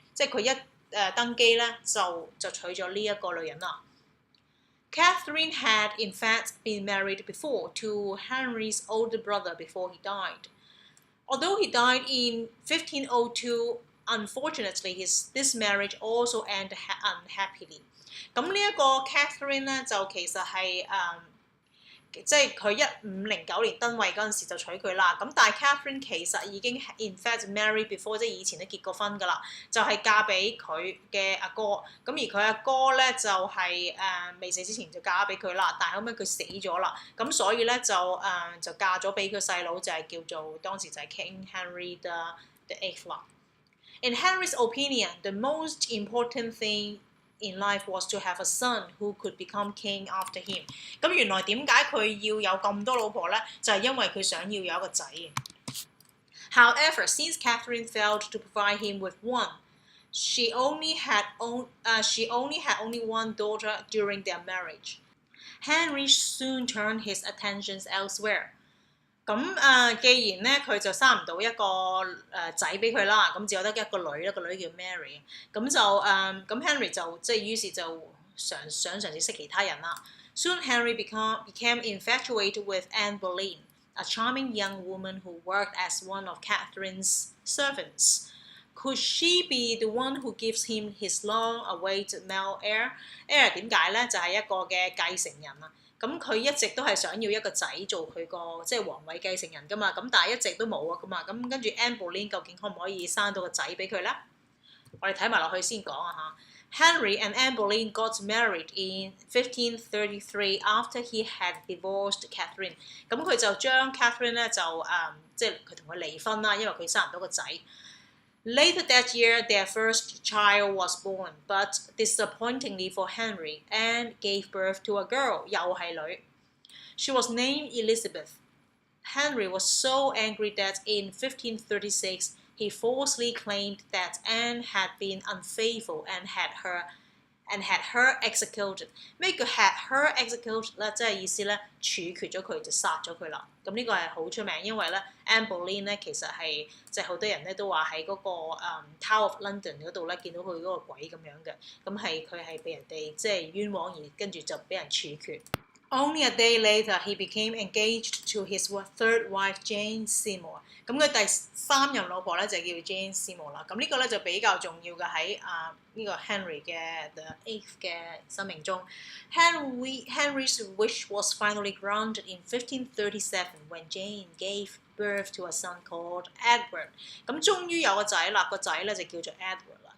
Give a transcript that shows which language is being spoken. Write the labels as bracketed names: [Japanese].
[Cantonese] 即係佢一登基咧，就娶咗呢一個女人啦。 [English] Catherine had in fact been married before to Henry's older brother before he died. Although he died in 1502.Unfortunately, this marriage also ended unhappily. [Cantonese] 咁呢一個 Catherine 咧，就其實係即係佢1509年登位嗰陣時就娶佢啦。咁但係 Catherine 其實已經 [English] in fact married before， [Cantonese] 即係以前都結過婚㗎啦，就係嫁俾佢嘅阿哥。咁而佢阿哥咧就係未死之前就嫁俾佢啦，但係後尾佢死咗啦，咁所以咧就嫁咗俾佢細佬，就係叫做當時就係 King Henry the Eighth 啦。 [English] In Henry's opinion, the most important thing in life was to have a son who could become king after him. [Cantonese] 咁原來點解佢要有咁多老婆咧？就係因為佢想要有一個仔。 [English] However, since Catherine failed to provide him with one, she only had only one daughter during their marriage. Henry soon turned his attentions elsewhere. [Cantonese] 咁既然咧佢就生唔到一個仔俾佢啦，咁只有得一個女，一個女叫 Mary。咁就咁 Henry 就於是就想嘗試識其他人啦。 [English] Soon Henry became infatuated with Anne Boleyn, a charming young woman who worked as one of Catherine's servants. Could she be the one who gives him his long-awaited male heir? [Cantonese] Heir 點解咧？就係一個嘅繼承人啊。咁佢一直都係想要一個仔做佢個即係皇位繼承人㗎嘛，咁但係一直都冇啊㗎嘛，咁跟住 Anne Boleyn 究竟可唔可以生到個仔俾佢咧？我哋睇埋落去先講啊嚇。 [English] Henry and Anne Boleyn got married in 1533 after he had divorced Catherine。 [Cantonese] 咁佢就將 Catherine 咧就即係佢同佢離婚啦，因為佢生唔到個仔。 [English] Later that year, their first child was born, but disappointingly for Henry, Anne gave birth to a girl, [Cantonese] 又係女。 [English] She was named Elizabeth. Henry was so angry that in 1536, he falsely claimed that Anne had been unfaithful and had her executed. [Cantonese] 咩叫 [English] had her executed [Cantonese] 咧？即係意思咧，處決咗佢就殺咗佢啦。咁呢個係好出名，因為咧 Anne Boleyn 咧其實係即係好多人咧都話喺嗰個Tower of London 嗰度咧見到佢嗰個鬼咁樣嘅，咁佢係被人哋即係冤枉而跟住就俾人處決。 [English] Only a day later, he became engaged to his third wife, Jane Seymour. [Cantonese] 咁佢第3任老婆咧就叫 Jane Seymour 啦。咁呢個咧就比較重要嘅喺呢個 Henry 嘅 The Eighth 嘅生命中。 [English] Henry's wish was finally granted in 1537 when Jane gave birth to a son called Edward。 [Cantonese] 咁終於有個仔啦，個仔咧就叫做 Edward 啦。